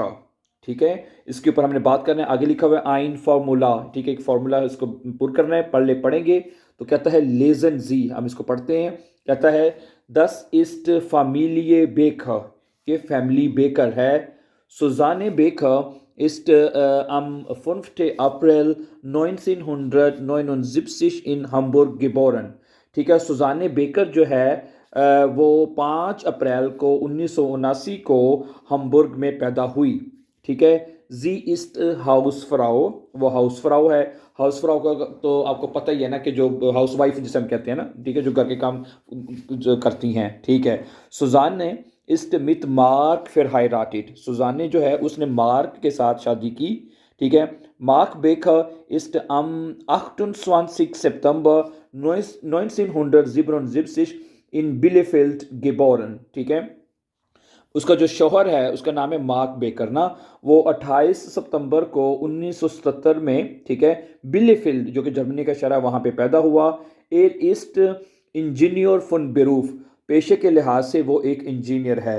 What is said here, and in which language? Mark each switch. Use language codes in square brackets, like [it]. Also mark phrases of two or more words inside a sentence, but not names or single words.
[hi] ठीक है, इसके ऊपर हमने बात करना है। आगे लिखा हुआ है आइन फार्मूला। ठीक है, एक फार्मूला है, उसको पुर करना है, पढ़ेंगे। तो कहता है लेजन जी, हम इसको पढ़ते हैं। कहता है [de] Das ist Familie Becker, [hi] ये फैमिली बेकर है। [de] सुजाने बेकर ist am 5. April 1979 in Hamburg geboren। [hi] ठीक है, सुजाने बेकर जो है वो 5 अप्रैल को 1979 को हम्बुर्ग में पैदा हुई। ठीक है, [de] Sie ist Hausfrau, [hi] वो हाउस फ्राउ है। हाउस फ्राउ का तो आपको पता ही है ना कि जो हाउस वाइफ जिसे हम कहते हैं ना, ठीक है, जो घर के काम जो करती हैं। ठीक है, सुजान ने [de] ist mit Mark verheiratet, [hi] सुजाने जो है उसने मार्क के साथ शादी की। [de] ठीक है, मार्क बेकर ist am 28. September 1977 in Bielefeld geboren। [hi] ठीक है, उसका जो शोहर है उसका नाम है मार्क बेकर ना, वो 28 सितंबर को 1977 में, ठीक है, बिलेफील्ड जो कि जर्मनी का शहर है वहाँ पे पैदा हुआ। [de] Er ist Ingenieur von Beruf, [hi] पेशे के लिहाज से वो एक इंजीनियर है।